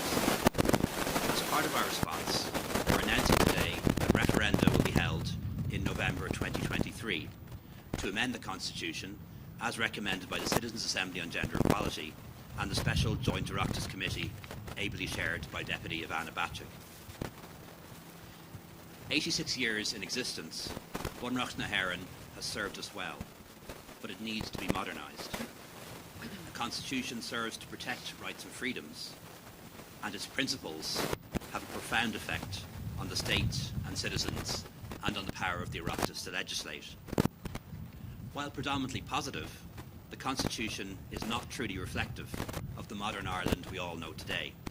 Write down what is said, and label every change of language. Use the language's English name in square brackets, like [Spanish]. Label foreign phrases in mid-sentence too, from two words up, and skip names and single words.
[English] As part of our response, we're announcing today that referenda will be held in November 2023 to amend the Constitution as recommended by the Citizens' Assembly on Gender Equality and the Special Joint Oireachtas Committee ably chaired by Deputy Ivana Bacik. 86 years in existence, Bunreacht na hÉireann has served us well, but it needs to be modernised. The Constitution serves to protect rights and freedoms, and its principles have a profound effect on the state and citizens and on the power of the Oireachtas to legislate. While predominantly positive, the Constitution is not truly reflective of the modern Ireland we all know today.